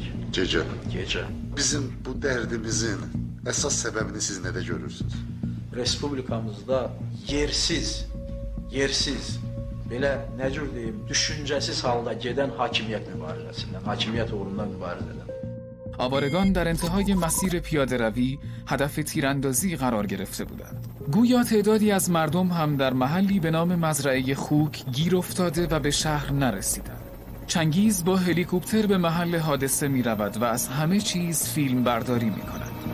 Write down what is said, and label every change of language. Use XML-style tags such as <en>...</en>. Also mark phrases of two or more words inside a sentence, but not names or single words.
<az>Gecə. Gecə. Bizim bu dərdimizin əsas səbəbini siz nədə görürsünüz? Respublikamızda yersiz, belə nə cür deyim, düşüncəsiz halda gedən hakimiyyət mübarizəsindən, hakimiyyət uğrundan mübarizə edən.</az> <fa>آوارگان در انتهای مسیر پیاده‌روی هدف تیراندازی قرار گرفته بودند. گویا تعدادی از مردم هم در محلی به نام مزرعه خوک گیر افتاده و به شهر نرسیدند. چنگیز با هلیکوپتر به محل حادثه می رود و از همه چیز فیلم برداری می کند.</fa>